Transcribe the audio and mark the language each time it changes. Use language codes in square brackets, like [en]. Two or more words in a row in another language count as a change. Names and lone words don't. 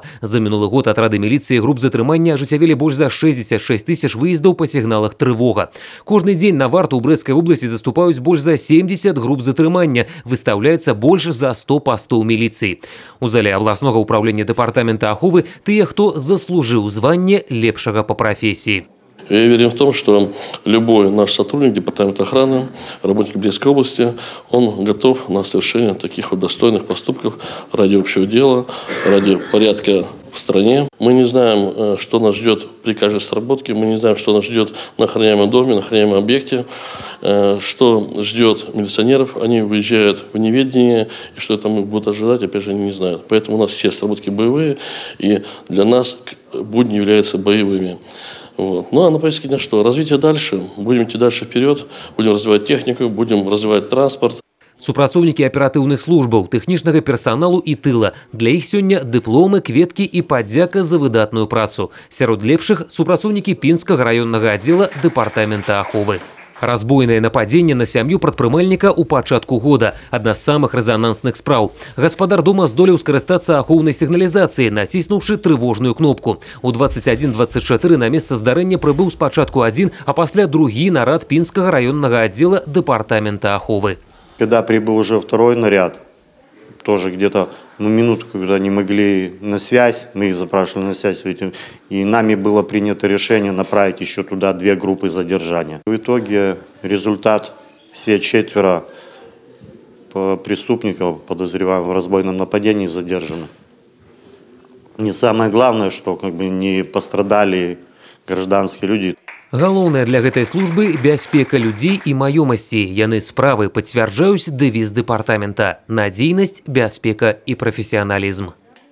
[be] За мінулы год атрады міліцыі груп затрымання ажыццявілі больш за 66 тысяч выездаў па сігналах трывога. Кожны дзень на варту ў Брэсцкай обласці заступаюць больш за 70 груп затрымання. Выстаўляецца больш за 100 пастоў міліцыі. У зале абласнога ўправлення дэпартамента аховы тыя, хто заслужыў званне лепшага па прафесіі. [ru] Я уверен в том, что любой наш сотрудник департамента охраны, работник Брестской области, он готов на совершение таких вот достойных поступков ради общего дела, ради порядка в стране. Мы не знаем, что нас ждет при каждой сработке, мы не знаем, что нас ждет на охраняемом доме, на охраняемом объекте, что ждет милиционеров. Они выезжают в неведение, и что там их будут ожидать, опять же, они не знают. Поэтому у нас все сработки боевые, и для нас будни являются боевыми. Вот. Ну а на повестке дня что? Развитие дальше. Будем идти дальше вперед, будем развивать технику, будем развивать транспорт. [be] Супрацоўнікі аператыўных службаў, тэхнічнага персаналу і тыла. Для іх сёння дыпломы, кветкі і падзяка за выдатную працу. Сярод лепшых супрацоўнікі Пінскага раённага аддзела дэпартамента аховы. Разбойнае нападзенне на сям'ю прадпрымальніка ў пачатку года – адна з самых рэзанансных спраў. Гаспадар дома здолеў скарыстацца ахоўнай сігналізацыяй, націснуўшы трывожную кнопку. У 21:24 на месца здарэння прыбыў спачатку адзін, а пасля другі нарад Пінскага раённага аддзела дэпартамента аховы. [ru] Когда прибыл уже второй наряд, тоже где-то минутку, когда не могли на связь, мы их запрашивали на связь, и нами было принято решение направить еще туда 2 группы задержания. В итоге результат: все 4 преступников, подозреваемых в разбойном нападении, задержаны. Не самое главное, что не пострадали гражданские люди. [be] Галоўнае для гэтай службы – бяспека людзей і маёмасці. Яны справы пацвярджаюць дэвіз дэпартамента – надзейнасць, бяспека і прафесіяналізм.